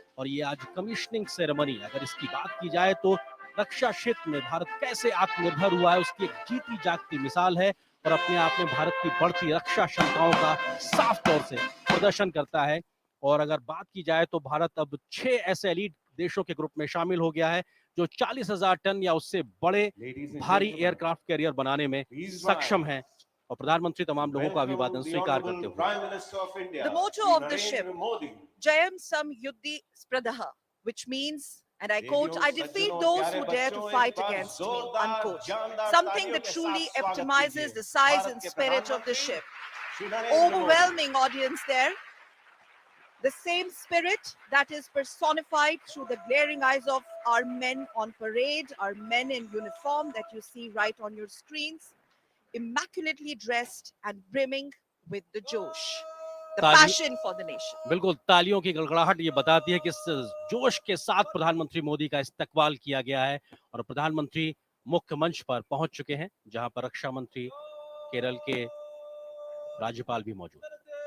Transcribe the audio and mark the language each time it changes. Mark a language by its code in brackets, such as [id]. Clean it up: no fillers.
[hi] और ये आज कमिश्निंग सेरेमनी, अगर इसकी बात की जाए तो रक्षा क्षेत्र में भारत कैसे आत्मनिर्भर हुआ है उसकी एक जीती जागती मिसाल है और अपने आप में भारत की बढ़ती रक्षा क्षमताओं का साफ तौर से प्रदर्शन करता है। और अगर बात की जाए तो भारत अब 6 ऐसे एलीट देशों के ग्रुप में शामिल हो गया है जो 40,000 टन या उससे बड़े भारी एयरक्राफ्ट कैरियर बनाने में सक्षम है। और प्रधानमंत्री तमाम लोगों का अभिवादन स्वीकार करते हुए [en] The motto of the ship, Jayam Sam Yuddhi Spradaha, which means, and I quote, I defeat those who dare to fight against me, unquote. Something that truly epitomizes the size and spirit of the ship. Overwhelming audience there. The same spirit that is personified through the glaring eyes of our men on parade, our men in uniform that you see right on your screens, immaculately dressed and brimming with the josh, the passion for the nation. [hi] बिल्कुल, तालियों की गड़गड़ाहट ये बताती है कि इस जोश के साथ प्रधानमंत्री मोदी का इस्तकबाल किया गया है और प्रधानमंत्री मुख्य मंच पर पहुंच चुके हैं, जहां पर रक्षा मंत्री, केरल के राज्यपाल भी मौजूद हैं।